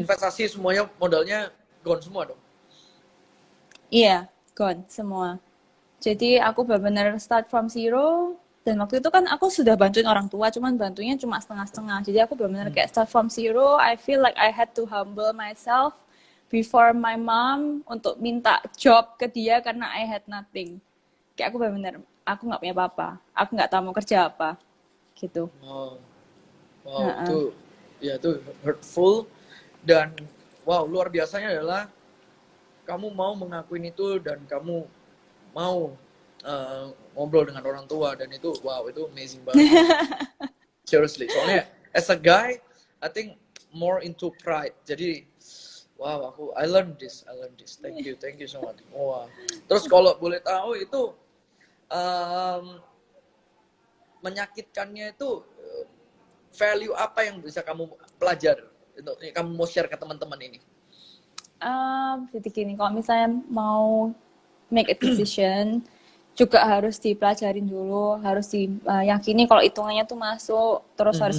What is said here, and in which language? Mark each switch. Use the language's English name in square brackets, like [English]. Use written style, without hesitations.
[Indonesian] investasi semuanya modalnya gone semua dong. Iya, gone semua. Jadi aku benar-benar [English] start from zero, [Indonesian] dan waktu itu kan aku sudah bantuin orang tua, cuman bantunya cuma setengah-setengah. Jadi aku benar-benar Hmm. [English] kayak start from zero. I feel like I had to humble myself before my mom [Indonesian] untuk minta job ke dia karena [English] I had nothing. [Indonesian] Kayak aku benar-benar, aku nggak punya apa-apa, aku nggak tahu mau kerja apa, gitu. [English] Oh, wow, Heeh. [Indonesian] itu hurtful dan wow, luar biasanya adalah kamu mau mengakuin itu dan kamu mau ngobrol dengan orang tua dan itu wow, itu amazing banget. [English] Seriously, soalnya as a guy, I think more into pride. Jadi, wow, I learned this. Thank you so much. Wow. [Indonesian] Terus kalau boleh tahu itu um, menyakitkannya itu value apa yang bisa kamu pelajari untuk kamu mau share ke teman-teman ini? Jadi gini, kalau misalnya mau [English] make a decision, [Indonesian] juga harus dipelajarin dulu, harus diyakini kalau hitungannya tuh masuk, terus harus